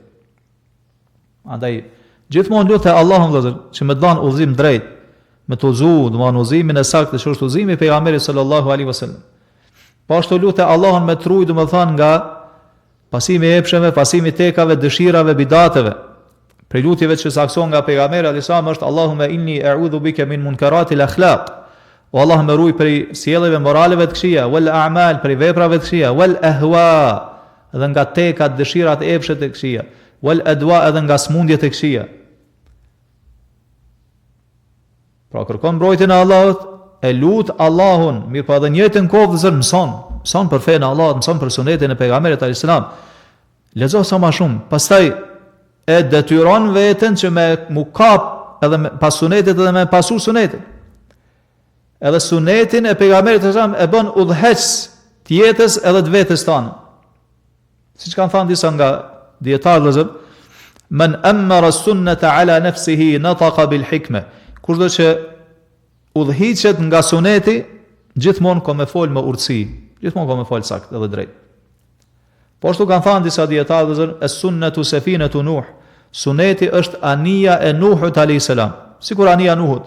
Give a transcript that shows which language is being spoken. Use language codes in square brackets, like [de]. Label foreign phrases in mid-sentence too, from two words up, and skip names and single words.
[sq] Andaj gjithmonë lutë Allahun vëllazër që më dhan udhëzim drejt, me të udhëzu, do të thonë udhëzimin e saktë që është udhëzimi i pejgamberit [ar] صلى الله عليه وسلم. [sq] Po ashtu lutë Allahun me truj, do të thonë nga pasimi i epsheve, pasimi i tekave, dëshirave, bidateve. Për lutjeve që sakson nga pejgamberi [ar] عليه السلام është اللهم إني أعوذ بك من منكرات الأخلاق. [sq] O Allah, më ruaj prej sjelljeve moraleve të këqija, [ar] والأعمال, [sq] prej veprave të këqija, [ar] والأهواء, [sq] edhe nga tekat, dëshirat e epshme të këqija, [ar] والأدواء, [sq] edhe nga smundjet e këqija. Pra kërkon mbrojtjen e Allahut, e lut Allahun, mirë po edhe njëjtën kohë vëzër mëson për fenë e Allahut, mëson për sunetin e pejgamberit [ar] عليه السلام. [sq] Lexo sa më shumë, pastaj e detyron veten që me mu kap edhe me pas sunetit edhe me pasu sunetin. Edhe sunetin e pejgamberit [ar] عليه السلام [sq] e bën udhëheqës të jetës edhe të vetes tonë. Siç kanë thënë disa nga dietarët vëzër, [ar] من أمر السنة على نفسه نطق بالحكمة. [sq] Kushdo që udhëhiqet nga suneti, gjithmonë ka me fol me urtësi, gjithmonë ka me fol saktë edhe drejt. Po ashtu kanë thënë disa dietarë, [ar] السنة سفينة نوح. [sq] Suneti është anija e Nuhut [ar] عليه السلام. [sq] Sikur anija e Nuhut.